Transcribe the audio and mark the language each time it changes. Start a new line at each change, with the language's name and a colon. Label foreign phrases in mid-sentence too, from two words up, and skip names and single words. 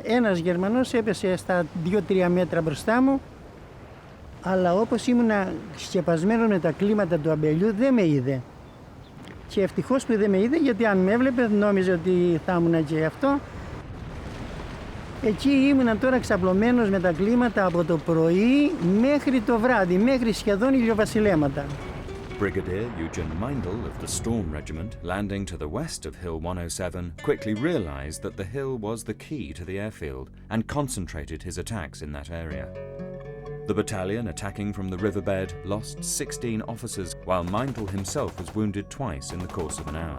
Greek: Ένας Γερμανός έπεσε στα 2-3 μέτρα μπροστά μου, αλλά όπως ήμουνα σκεπασμένος με τα κλίματα του αμπελιού δεν με είδε. Και ευτυχώς που δεν με είδε, γιατί αν με έβλεπε νόμιζε ότι θα ήμουν και αυτό. Εκεί ήμουνα τώρα ξαπλωμένος με τα κλίματα από το πρωί μέχρι το βράδυ, μέχρι σχεδόν ηλιοβασιλέματα.
English: Brigadier Eugen Meindl of the Storm Regiment, landing to the west of Hill 107, quickly realized that the hill was the key to the airfield and concentrated his attacks in that area. The battalion attacking from the riverbed lost 16 officers, while Meindl himself was wounded twice in the course of an hour.